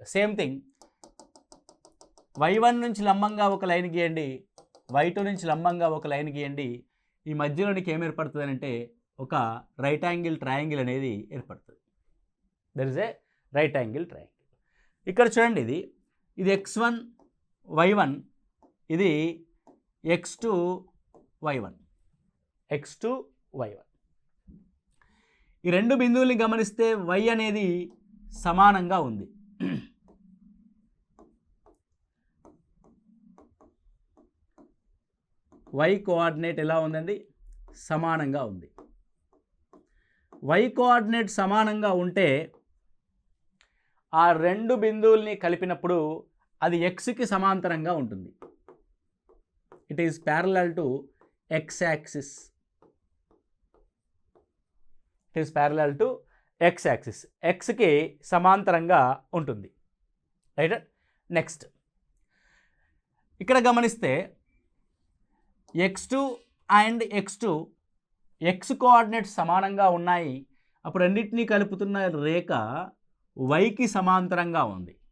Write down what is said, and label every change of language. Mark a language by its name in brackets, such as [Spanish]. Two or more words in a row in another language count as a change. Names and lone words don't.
[English] same thing, [Telugu] y1 నుంచి లంబంగా ఒక లైన్ గీయండి, y2 నుంచి లంబంగా ఒక లైన్ గీయండి. ఈ మధ్యలోనికి ఏం ఏర్పడుతుంది అంటే ఒక [English] right angle triangle [Telugu] అనేది ఏర్పడుతుంది. [English] there is a right angle triangle. [Telugu] ఇక్కడ చూడండి, [English] ఇది x1, y1, ఇది x2, y1, x2, y1. [Telugu] ఈ రెండు బిందువుల్ని గమనిస్తే y అనేది సమానంగా ఉంది. y కోఆర్డినేట్ ఎలా ఉందండి? సమానంగా ఉంది. y కోఆర్డినేట్ సమానంగా ఉంటే ఆ రెండు బిందువుల్ని కలిపినప్పుడు అది xకి సమాంతరంగా ఉంటుంది. [English] it is parallel to x axis. it is parallel to x axis, [Telugu] xకి సమాంతరంగా ఉంటుంది. రైట్. నెక్స్ట్, ఇక్కడ గమనిస్తే x2 అండ్ x2 x కోఆర్డినేట్స్ సమానంగా ఉన్నాయి. అప్పుడు రెండింటినీ కలుపుతున్న రేఖ yకి సమాంతరంగా ఉంది.